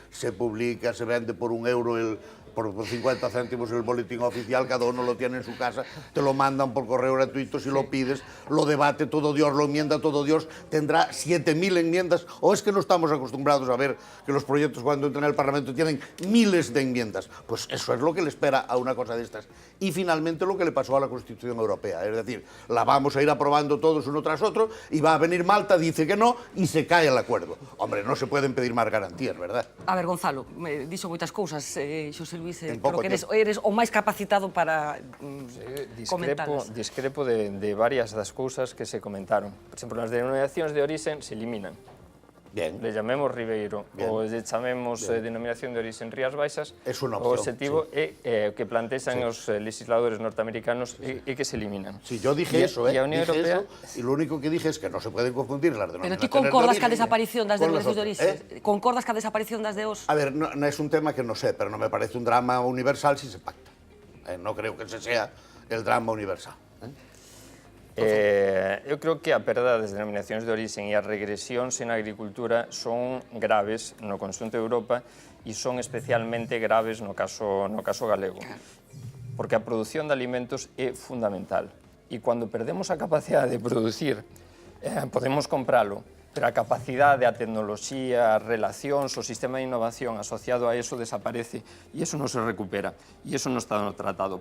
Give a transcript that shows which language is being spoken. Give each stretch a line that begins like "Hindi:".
Spanish: Se publica, se vende por €1 por 50 céntimos el boletín oficial, cada uno lo tiene en su casa, te lo mandan por correo gratuito si lo pides, lo debate todo Dios, lo enmienda todo Dios, tendrá 7.000 enmiendas, o es que no estamos acostumbrados a ver que los proyectos cuando entran al Parlamento tienen miles de enmiendas. Pues eso es lo que le espera a una cosa de estas. Y finalmente lo que le pasó a la Constitución Europea, es decir, la vamos a ir aprobando todos uno tras otro y va a venir Malta, dice que no y se cae el acuerdo. Hombre, no se pueden pedir más garantías, ¿verdad?
Galician: A ver, Gonzalo, me dixo moitas cousas, Xosé Luis, creo que eres o máis capacitado para comentalas. Discrepo de varias das cousas que se comentaron. Por exemplo, as denominacións de origen se eliminan.
Spanish: Bien. Le llamemos
Galician: Ribeiro, ou le chamemos denominación de origen Rías Baixas, o objetivo é que plantexan os legisladores norteamericanos e que se eliminan.
Spanish: Sí, yo dije eso, y lo único que dije es que no se pueden confundir las denominaciones.
Galician: Pero ti concordas ca desaparición das denominacións de origen? Concordas ca desaparición das de os?
Spanish: A ver, no es un tema que no sé, pero no me parece un drama universal si se pacta. No creo que ese sea el drama universal.
Galician: Eu creo que a perda das denominacións de origen e as regresións en agricultura son graves no conxunto de Europa e son especialmente graves no caso galego. Porque a produción de alimentos é fundamental. E cando perdemos a capacidade de producir, podemos compralo, pero a capacidade, a tecnoloxía, as relacións, o sistema de innovación asociado a eso desaparece e eso non se recupera e eso non está no tratado.